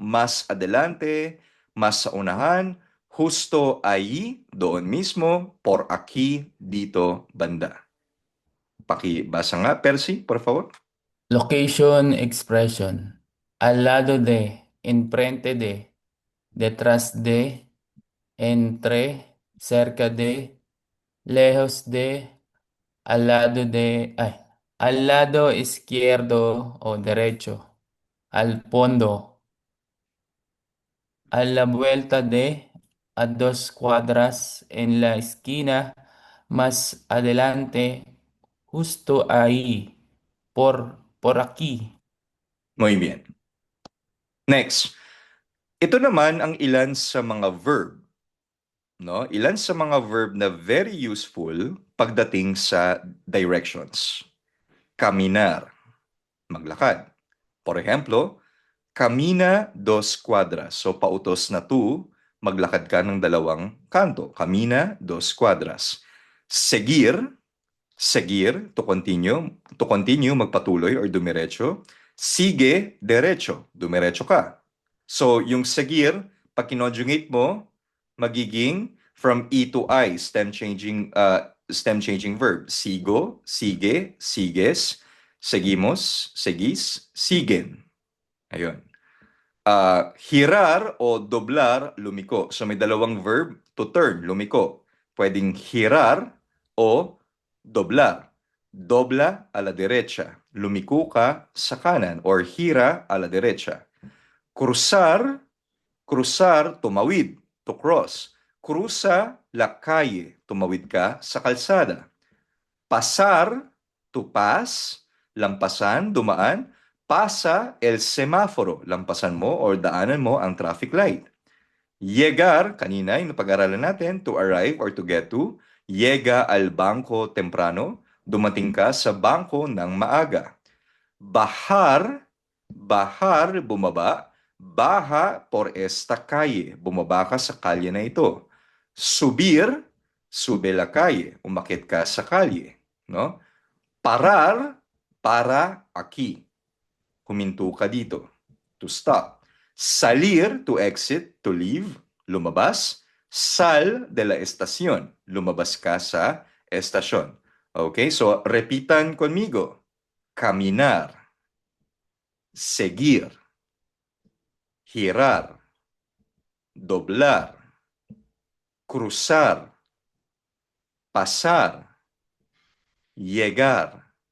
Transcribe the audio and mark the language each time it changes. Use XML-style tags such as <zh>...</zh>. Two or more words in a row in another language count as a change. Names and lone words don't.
<es>Mas adelante,</es> <tl>mas sa unahan.</tl> <es>Justo ahí,</es> <tl>doon mismo.</tl> <es>Por aquí,</es> <tl>dito, banda. Pakibasa nga, Percy,</tl> <es>por favor.</es> <en>Location expression.</en> <es>Al lado de, enfrente de, detrás de, entre, cerca de, lejos de, al lado izquierdo o derecho, al fondo, a la vuelta de, a 2 cuadras, en la esquina, más adelante, justo ahí, por aquí. Muy bien.</es> <en>Next.</en> <tl>Ito naman ang ilan sa mga verb. No? Ilan sa mga verb na</tl> <en>very useful</en> <tl>pagdating sa directions.</tl> <es>Caminar, maglakad.</es> <en>For example,</en> <es>camina 2 cuadras.</es> <tl>So pautos na 2, maglakad ka ng 2 kanto.</tl> <es>Camina 2 cuadras. Seguir,</es> <en>to continue,</en> <tl>magpatuloy or dumiretso.</tl> <es>Sigue, derecho,</es> <tl>dumiretso ka. So, yung seguir, pag kinonjugate mo, magiging</tl> <en>from E to I, stem changing verb.</en> <es>Sigo, sige, sigues, seguimos, seguis, siguen. Ayun. Hirar o doblar, lumiko.</es> <tl>So, may dalawang</tl> <en>verb to turn,</en> <tl>lumiko. Pwedeng</tl> <es>hirar o doblar. Dobla a la derecha.</es> <tl>Lumiko ka sa kanan or</tl> <es>hira a la derecha. Cruzar,</es> <tl>tumawid,</tl> <en>to cross.</en> <es>Cruza la calle,</es> <tl>tumawid ka sa kalsada. Pasar,</tl> <en>to pass,</en> <tl>lampasan, dumaan.</tl> <es>Pasa el semáforo,</es> <tl>lampasan mo or daanan mo ang</tl> <en>traffic light.</en> <tl>Llegar, kanina yung napag-aralan natin,</tl> <en>to arrive or to get to.</en> <es>Llega al banco temprano,</es> <tl>dumating ka sa bangko ng maaga. Bahar, bumaba.</tl> <es>Baja por esta calle,</es> <tl>bumaba ka sa kalye na ito.</tl> <es>Subir, sube la calle,</es> <tl>umakit ka sa kalye. No?</tl> <es>Parar, para aquí.</es> <tl>Huminto ka dito.</tl> <en>To stop. Salir, to exit, to leave,</en> <tl>lumabas.</tl> <es>Sal de la estación,</es> <tl>lumabas ka sa estasyon.</tl> <en>Okay, so</en> <es>repitan conmigo. Caminar. Seguir. Girar. Doblar. Cruzar. Pasar. Llegar.</es>